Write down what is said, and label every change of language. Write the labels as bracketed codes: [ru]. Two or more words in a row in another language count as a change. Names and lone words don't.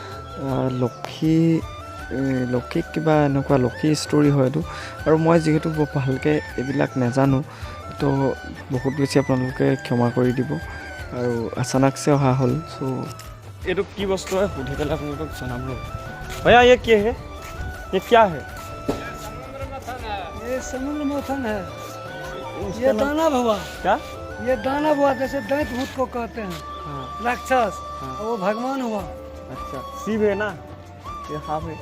[as] লক্ষীক কিবা এনেকুৱা লক্ষী ষ্টৰী হয় এইটো আৰু মই যিহেতু ভালকৈ এইবিলাক নাজানো তো বহুত বেছি আপোনালোকে ক্ষমা কৰি দিব আৰু আচানকছে অহা হ'ল চ' এইটো কি বস্তু হয় সুধি পেলাই আপোনালোকক জনাম ৰ'ব ভয়া [hi] ये क्या है ये क्या है ये समुद्र मथन है ये दानव हुआ क्या ये दानव हुआ जैसे दैत भूत को कहते हैं हाँ राक्षस हाँ। और वो भगवान हुआ अच्छा शिव है ना ये हाफ है